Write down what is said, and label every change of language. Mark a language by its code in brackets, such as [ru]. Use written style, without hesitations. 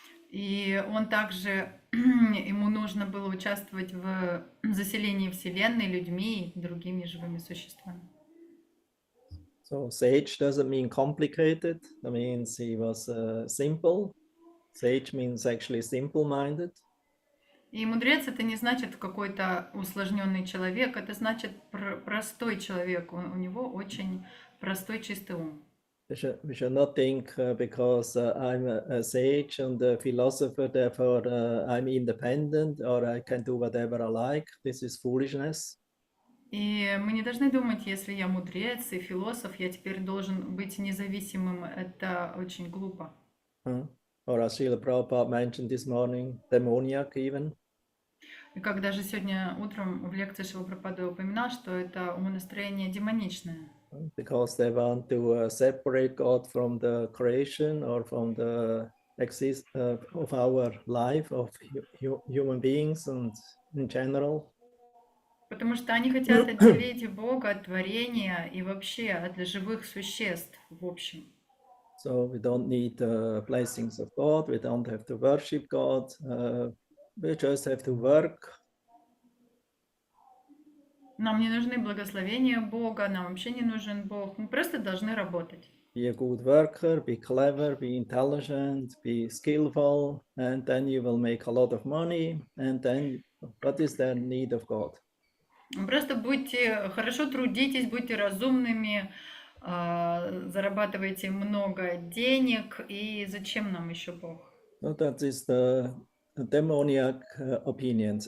[ru] И он также, ему нужно было участвовать в заселении Вселенной людьми и другими живыми существами. [en] So sage doesn't mean complicated. That means he was simple. Sage means actually simple-minded. [ru] И мудрец это не значит какой-то усложненный человек, это значит простой человек. У него очень простой, чистый ум. [en] We should not think because I'm a sage and a philosopher, therefore I'm independent or I can do whatever I like. This is foolishness. [ru] И мы не должны думать, если я мудрец и философ, я теперь должен быть независимым. Это очень глупо. [en] Or as Srila Prabhupada mentioned this morning, demoniac even. [ru] И как даже сегодня утром в лекции Шрила Прабхупады упоминал, что это умонастроение демоничное. [en] because they want to separate God from the creation or from the of our life of human beings and in general. [ru] Потому что они хотят отделить Бога от творения и вообще от живых существ в общем. [en] So we don't need the blessings of God. We don't have to worship God. We just have to work. [ru] Нам не нужны благословения Бога, нам вообще не нужен Бог. Мы просто должны работать. [en] Be a good worker, be clever, be intelligent, be skillful, and then you will make a lot of money. And then what is the need of God? [ru] Просто будьте, хорошо трудитесь, будьте разумными, зарабатывайте много денег, и зачем нам еще Бог? [en] So that is the demoniac opinions.